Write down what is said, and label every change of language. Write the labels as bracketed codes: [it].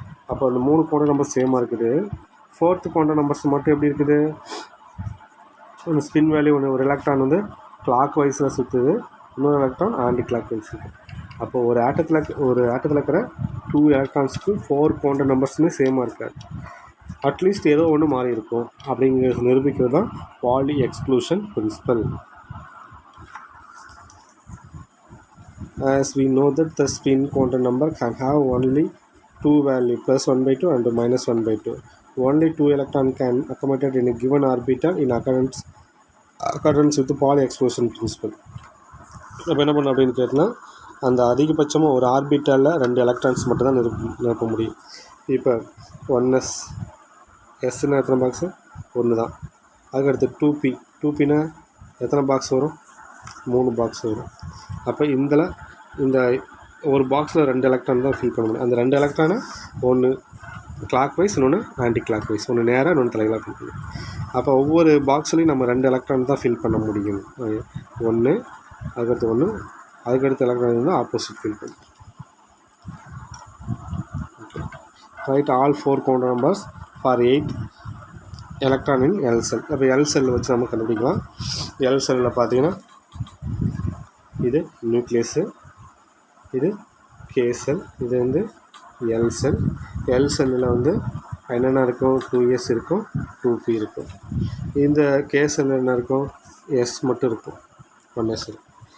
[ta] அப்போ அந்த 3 quantum number சேமாக இருக்குது. 4th குவாண்டம் நம்பர்ஸ் மட்டும் எப்படி இருக்குது, அந்த ஸ்பின் வேல்யூ ஒரு எலக்ட்ரான் வந்து கிளாக் வைஸில் சுற்றுது, இன்னொரு எலக்ட்ரான் ஆன்டி கிளாக் வைஸ் இருக்குது. அப்போ ஒரு ஆட்டத்தில் இருக்கிற 2 எலக்ட்ரான்ஸுக்கு 4 குவாண்டம் நம்பர்ஸுமே சேமாக இருக்காது. அட்லீஸ்ட் ஏதோ ஒன்று மாறி இருக்கும் அப்படிங்கிறது நிரூபிக்கிறது தான் poly exclusion principal. [en] As we know that the spin quantum number can have only 2 values, +1/2 and -1/2. Only 2 electrons can accommodate in a given orbital in accordance with the Pauli exclusion principle. [ta] இப்போ என்ன பண்ண அப்படின்னு கேட்டால், அந்த அதிகபட்சமாக ஒரு ஆர்பிட்டலில் 2 electrons மட்டும் தான் நிரப்ப முடியும். இப்போ 1s, எஸ்ன்னா எத்தனை பாக்ஸு, 1 தான். அதுக்கடுத்து 2pனா எத்தனை பாக்ஸ் வரும், 3 பாக்ஸ் வரும். அப்போ இந்த ஒரு பாக்ஸில் 2 எலக்ட்ரான் தான் ஃபில் பண்ண முடியும். அந்த 2 எலக்ட்ரானை ஒன்று கிளாக் வைஸ், இன்னொன்று ஆன்டி கிளாக் வைஸ், ஒன்று நேராக, இன்னொன்று தலைகளாக ஃபில் பண்ணணும். அப்போ ஒவ்வொரு பாக்ஸ்லையும் நம்ம 2 எலக்ட்ரான் தான் ஃபில் பண்ண முடியும். 1, அதுக்கடுத்து 1, அதுக்கடுத்து எலக்ட்ரான் வந்து ஆப்போசிட் ஃபில் பண்ணணும். [en] Right all 4 quantum numbers for 8 electron in L cell. [ta] அப்போ L cell வச்சு நம்ம கண்டுபிடிக்கலாம். L செல்லில் பார்த்தீங்கன்னா இது நியூக்ளியஸு, இது K செல், இது வந்து L செல். L செல்லில் வந்து என்னென்ன இருக்கும், 2s இருக்கும், 2p இருக்கும். இந்த K செல்லில் என்ன இருக்கும், s மட்டும் இருக்கும், 1s இருக்கும்.